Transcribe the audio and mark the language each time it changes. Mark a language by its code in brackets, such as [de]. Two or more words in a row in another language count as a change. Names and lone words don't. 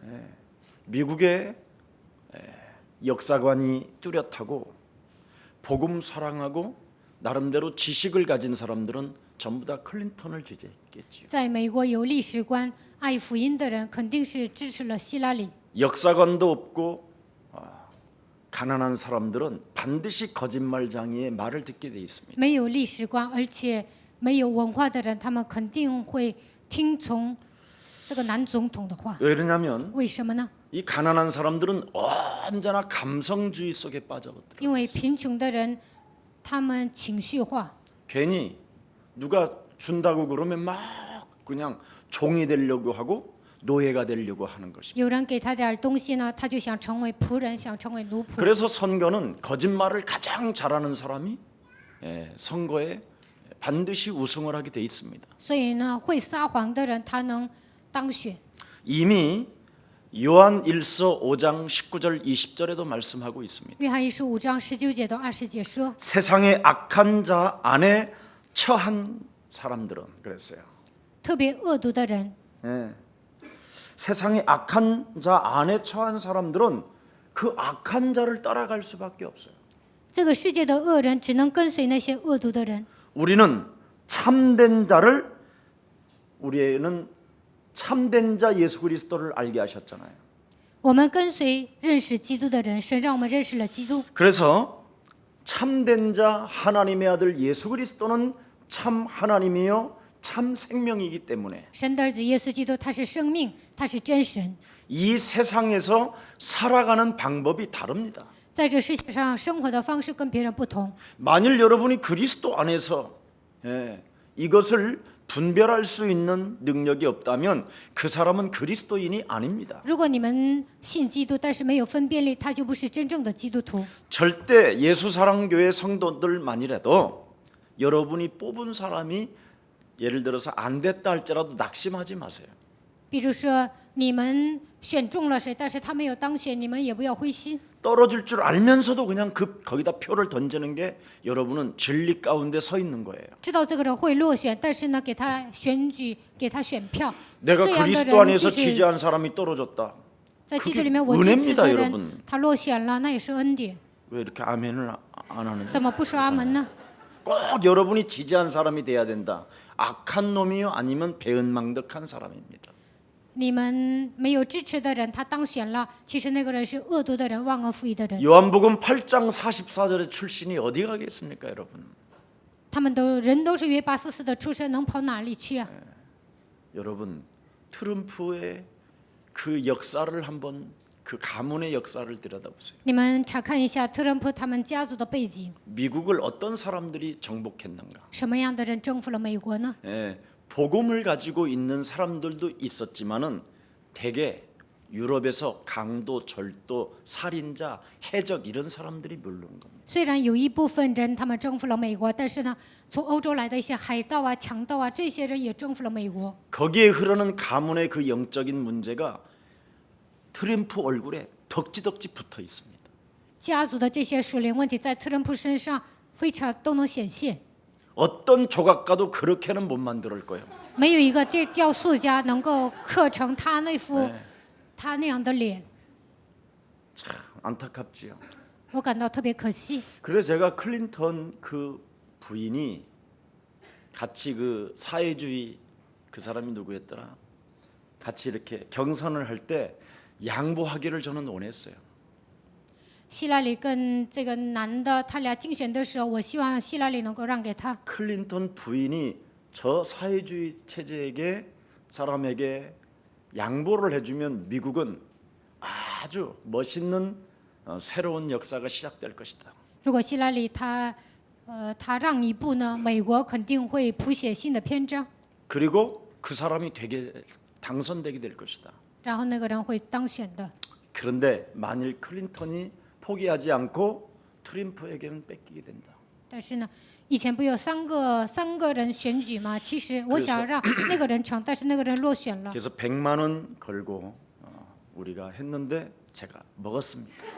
[ko] 미국의 역사관이 뚜렷하고 복음 사랑하고 나름대로 지식을 가진 사람들은 전부 다 클린턴을 지지했겠지요. [zh] 在美国有历史观、爱福音的人，肯定是支持了希拉里。 [ko] 역사관도 없고 가난한 사람들은 반드시 거짓말쟁이의 말을 듣게 돼 있습니다. [zh] 没有历史观，而且没有文化的人，他们肯定会听从这个男总统的话。 [ko] 왜 그러냐면 [zh] 为什么呢？ [ko] 이 가난한 사람들은 언제나 감성주의 속에 빠져버려. [zh] 因为贫穷的人，他们情绪化， [ko] 괜히 누가 준다고 그러면 막 그냥 종이 되려고 하고 노예가 되려고 하는 것입니다. [zh] 有人给他点东西呢，他就想成为仆人，想成为奴仆。 [ko] 그래서 선거는 거짓말을 가장 잘하는 사람이 선거에 반드시 우승을 하게 돼 있습니다. [zh] 所以呢，会撒谎的人，他能当选。 [ko] 이미 요한 1서 5장 19절 20절에도 말씀하고 있습니다. [zh] 约翰一书5章19节到20节说， [ko] 세상의 악한 자 안에 처한 사람들은 그랬어요. [zh] 特别恶毒的人， [ko] 세상의 악한 자 안에 처한 사람들은 그 악한 자를 따라갈 수밖에 없어요. [zh] 这个世界的恶人只能跟随那些恶毒的人。 [ko] 우리는 참된 자 예수 그리스도를 알게 하셨잖아요. [zh] 我们跟随认识基督的人，神让我们认识了基督。 [ko] 그래서 참된 자 하나님의 아들 예수 그리스도는 참 하나님이요 참 생명이기 때문에 [zh] 神的儿子耶稣基督，他是生命，他是真神。 [ko] 이 세상에서 살아가는 방법이 다릅니다. [zh] 在这世界上生活的方式跟别人不同。 [ko] 만일 여러분이 그리스도 안에서 이것을 분별할 수 있는 능력이 없다면 그 사람은 그리스도인이 아닙니다. [zh] 如果你们信基督，但是没有分辨力，他就不是真正的基督徒。 [ko] 절대 예수사랑교회 성도들만이라도 여러분이 뽑은 사람이 예를 들어서 안 됐다 할지라도 낙심하지 마세요. [zh] 比如说你们选中了谁，但是他没有当选，你们也不要灰心。 [ko] 떨어질 줄 알면서도 그냥 거기다 표를 던지는 게 여러분은 진리 가운데 서 있는 거예요. [zh] 知道这个人会落选，但是呢，给他选举，给他选票。 [ko] 내가 [zh] 这样的 [ko] 그리스도 [zh] 人 [ko] 안에서 [zh] 就是 [ko] 지지한 사람이 떨어졌다. [zh] 在基督里面我 [ko] 그게 [zh] 支持 [ko] 은혜입니다, [zh] 的人 [ko] 여러분. ， [zh] 他落选了，那也是恩典。 [ko] 왜 이렇게 아멘을 안 하는지. [zh] 怎么不说阿门呢？ [ko] 꼭 여러분이 지지한 사람이 돼야 된다. 악한 놈이요 아니면 배은망덕한 사람입니다. [zh] 你们没有支持的人，他当选了，其实那个人是恶毒的人，忘恩负义的人。 [ko] 요한복음 8장 44절의 출신이 어디 가겠습니까, 여러분? [zh] 他们都是约844的出身，能跑哪里去啊？ [ko] 여러분, 트럼프의 그 역사를 한번 그 가문의 역사를 들여다보세요. [zh] 你们查看一下特朗普他们家族的背景， [ko] 미국을 어떤 사람들이 정복했는가? [zh] 什么样的人征服了美国呢？ [ko] 예, 복음을 가지고 있는 사람들도 있었지만은 대개 유럽에서 강도, 절도, 살인자, 해적 이런 사람들이 물른 겁니다. [zh] 虽然有一部分人他们征服了美国，但是呢，从欧洲来的一些海盗啊、强盗啊，这些人也征服了美国。 [ko] 거기에 흐르는 가문의 그 영적인 문제가 트럼프 얼굴에 덕지덕지 붙어 있습니다. [zh] 家族的这些属灵问题在特朗普身上非常都能显现。 [ko] 어떤 조각가도 그렇게는 못 만들 거예요. [zh] 没有一个雕塑家能够刻成他那副他那样的脸， [ko] 참 안타깝지요. [zh] 我感到特别可惜。 [ko] 그래서 제가 클린턴 그 부인이 같이 그 사회주의 그 사람이 누구였더라? 같이 이렇게 경선을 할 때 양보하기를 저는 원했어요. [zh] 希拉里跟这个男的他俩竞选的时候，我希望希拉里能够让给他。 [ko] 클린턴 부인이 저 사회주의 체제에게 사람에게 양보를 해주면 미국은 아주 멋있는 새로운 역사가 시작될 것이다. [zh] 如果希拉里他让一步呢，美国肯定会谱写新的篇章， [ko] 그리고 그 사람이 당선되게 될 것이다. [zh] 然后那个人会当选的。 [ko] 그런데 만일 클린턴이 포기하지 않고 트럼프에게는 뺏기게 된다. [zh] 但是呢，以前不有三个人选举吗？其实我想让那个人成，但是那个人落选了。 [ko] 그래서 100만 원 걸고 우리가 했는데 제가 먹었습니다.